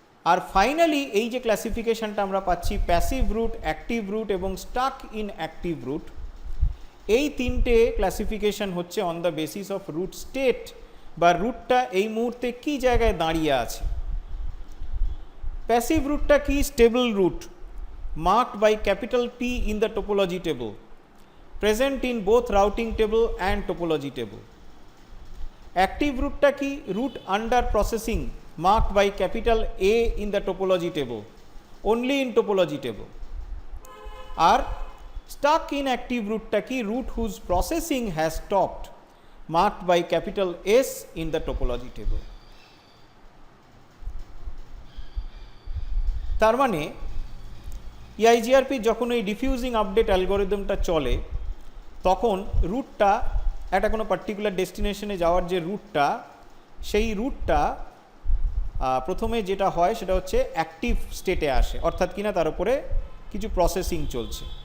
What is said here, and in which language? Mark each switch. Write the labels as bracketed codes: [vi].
[bn] আর finally এই যে ক্লাসিফিকেশনটা আমরা পাচ্ছি প্যাসিভ রুট, অ্যাক্টিভ রুট এবং স্টাক ইন অ্যাক্টিভ রুট, এই তিনটে ক্লাসিফিকেশন হচ্ছে [en] on the basis of root state, [bn] বা রুটটা এই মুহূর্তে কি জায়গায় দাঁড়িয়ে আছে। প্যাসিভ রুটটা কি? [en] Stable root marked by capital P in the topology table, present in both routing table and topology table. [bn] Active রুটটা কি? [en] Root under processing marked by capital A in the topology table, only in topology table. Or stuck in active root [bn] ta ki? [en] Root whose processing has stopped, marked by capital S in the topology table. [bn] তার মানে ইআইজিআরপি যখন এই ডিফিউজিং update অ্যালগোরিদমটা চলে, তখন রুটটা একটা কোনো particular ডেস্টিনেশনে যাওয়ার যে রুটটা, সেই রুটটা প্রথমে যেটা হয় সেটা হচ্ছে অ্যাক্টিভ স্টেটে আসে, অর্থাৎ কিনা তার উপরে কিছু প্রসেসিং চলছে।